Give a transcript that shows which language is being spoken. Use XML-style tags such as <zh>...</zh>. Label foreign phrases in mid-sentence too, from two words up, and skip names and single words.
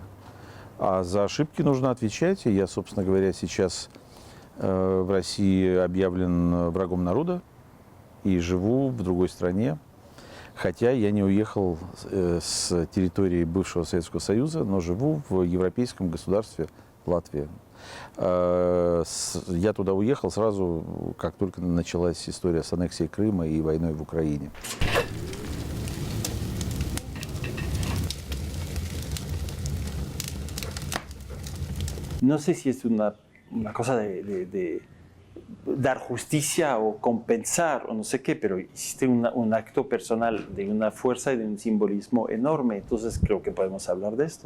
<ru>А за ошибки нужно отвечать. И я, собственно говоря, сейчас в России объявлен врагом народа и живу в другой стране. Хотя я не уехал с территории бывшего Советского Союза, но живу в европейском государстве Латвия. Я туда уехал сразу, как только началась история с аннексией Крыма и войной в Украине.</ru> <es>No sé si es una cosa de dar justicia o compensar o no sé qué, pero hiciste un acto personal de una fuerza y de un simbolismo enorme, entonces creo que podemos hablar de esto.</es>